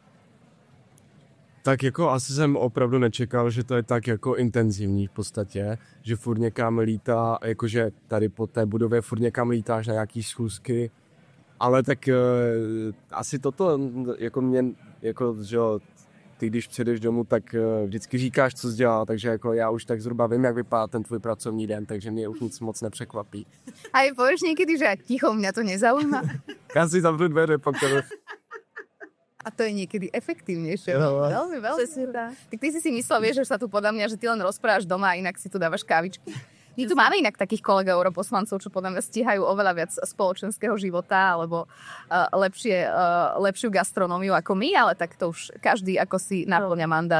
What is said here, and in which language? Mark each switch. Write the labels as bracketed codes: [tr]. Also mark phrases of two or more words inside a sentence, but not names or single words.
[cs] Tak jako asi jsem opravdu nečekal, že to je tak jako intenzivní v podstatě, že furt někam lítá, jakože tady po té budově furt někam lítáš na nějaký schůzky, ale tak asi toto, jako mě, jako, že jo, ty když přijdeš domů, tak vždycky říkáš, co jsi dělal, takže jako já už tak zhruba vím, jak vypadá ten tvůj pracovní den, takže mě už nic moc nepřekvapí. [sk] A je povieš niekedy, že ticho, mňa to nezaujíma? [cs] Já si zavřu dveře, pak to... [sk] A to je niekedy efektívnejšie. Veľmi. Tak ty si myslel, vieš, že sa tu podľa mňa, že ty len rozprávaš doma a inak si tu dávaš kávičky. My tu máme inak takých kolegov europoslancov, čo podľa mňa stíhajú oveľa viac spoločenského života alebo lepšiu gastronómiu ako my, ale tak to už každý ako si naplňa mandát.